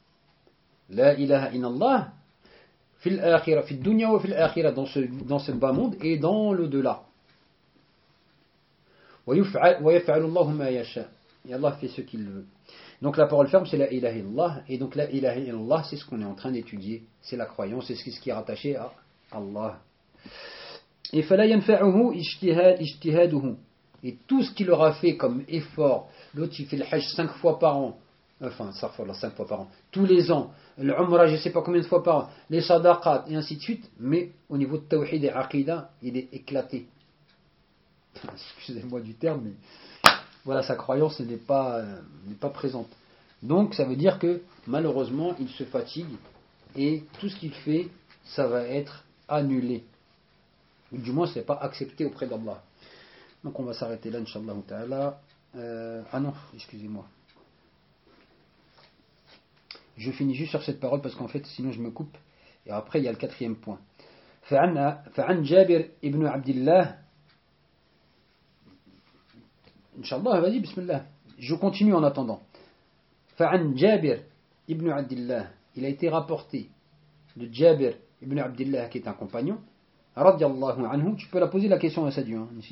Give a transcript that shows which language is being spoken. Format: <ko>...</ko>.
<ar>« La ilaha inallah fil akhira, fil dunya wa fil akhira »</ar> <fr>dans ce bas monde et dans l'au-delà. «</fr> <ar>Wa yaf'alullahu ma yasha</ar> <fr>» Et Allah fait ce qu'il veut. Donc la parole ferme, c'est la ilaha illallah. Et donc la ilaha illallah, c'est ce qu'on est en train d'étudier. C'est la croyance, c'est ce qui est rattaché à Allah.</fr> <ar>Et فَلَا يَنْفَعُهُ اِجْتِهَادُهُ.</ar> <fr>Et tout ce qu'il aura fait comme effort, l'autre il fait le hajj 5 fois par an, enfin 5 fois, 5 fois par an, tous les ans, l'umrah je ne sais pas combien de fois par an, les sadaqat et ainsi de suite, mais au niveau de tawhid et aqidah, il est éclaté. Excusez-moi du terme, mais... Voilà, sa croyance n'est pas présente. Donc, ça veut dire que, malheureusement, il se fatigue et tout ce qu'il fait, ça va être annulé. Ou du moins, ce n'est pas accepté auprès d'Allah. Donc, on va s'arrêter là, inshallah ta'ala. Ah non, excusez-moi. Je finis juste sur cette parole parce qu'en fait, sinon je me coupe. Et après, il y a le quatrième point.</fr> <ar>فعن جابر ابن عبد الله إن شاء الله هذي بسم الله.</ar> <fr>Je continue en attendant.</fr> <ar>فعن جابر ابن عبد الله.</ar> <fr>Il a été rapporté de Jabir ibn Abdillah, qui est un compagnon. Radiallahu anhu. Tu peux la poser la question à Sadio, hein?</fr>